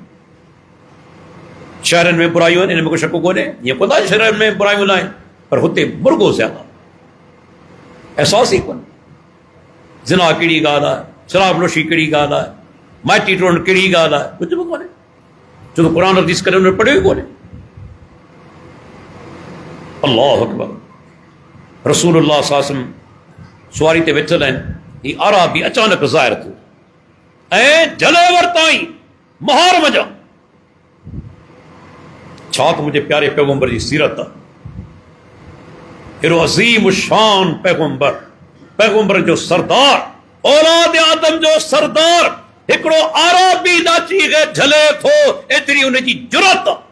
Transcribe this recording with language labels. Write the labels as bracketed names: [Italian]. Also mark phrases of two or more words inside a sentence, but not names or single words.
[Sindhi] शहरनि में बुरायूं आहिनि, इन में को शक कोन्हे, ईअं कोन था शहरनि में बुरायूं न आहिनि, पर हुते मुर्गो ज़्यादा, अहसास ई कोन्हे, ज़िना कहिड़ी ॻाल्हि आहे, शराब नोशी कहिड़ी ॻाल्हि आहे, माइटी टोड़ण कहिड़ी ॻाल्हि आहे, कुझु बि कोन्हे, छो त क़ुरान हदीस करे हुन पढ़ियो ई कोन्हे। [Arabic] الله أكبر, رسول الله صلى الله عليه وسلم [Sindhi] सुवारी ते वेठल आहिनि, ही आराबी अचानक ज़ाहिर थियो ऐं जले वरिताई महार मजा, छा त मुंहिंजे प्यारे पैगंबर जी सीरत आहे, हेॾो अज़ीम शान पैगंबर, पैगंबर जो सरदार, औलाद आदम जो सरदार, हिकिड़ो आराबी नाची खे झले थो, एतिरी हुनजी जुरत आहे।